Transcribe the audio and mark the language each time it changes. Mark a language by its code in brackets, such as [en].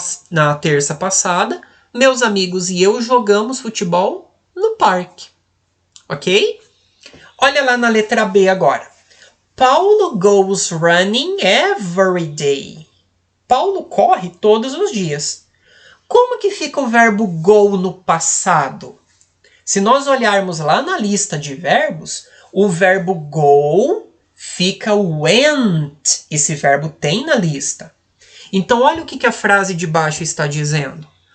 [pt] Na terça passada, meus amigos e eu jogamos futebol no parque. Ok? Olha lá na letra B agora. [en] Paulo goes running every day. [pt] Paulo corre todos os dias. Como que fica o verbo go no passado? Se nós olharmos lá na lista de verbos, o verbo go fica went. Esse verbo tem na lista. Então, olha o que a frase de baixo está dizendo.